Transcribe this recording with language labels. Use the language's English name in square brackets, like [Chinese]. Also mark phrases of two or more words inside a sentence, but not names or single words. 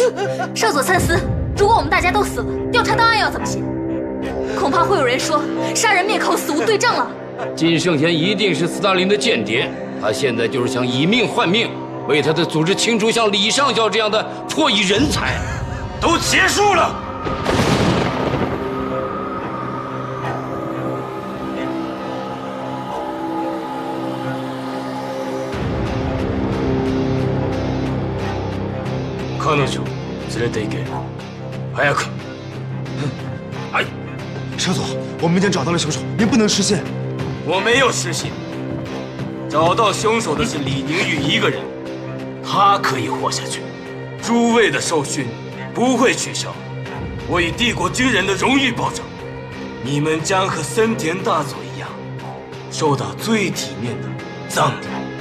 [Chinese] 少佐参思，如果我们大家都死了，调查档案要怎么写？恐怕会有人说杀人灭口，死无对证了。金圣贤一定是斯大林的间谍，他现在就是想以命换命，为他的组织清除像李上校这样的破译人才。都结束了。 [Japanese] 彼女連れて行け。早く。哎， [Chinese] 少佐，我们已经找到了凶手，您不能失信。我没有失信。找到凶手的是李宁玉一个人，他可以活下去。诸位的受勋不会取消，我以帝国军人的荣誉保证，你们将和森田大佐一样，受到最体面的葬礼。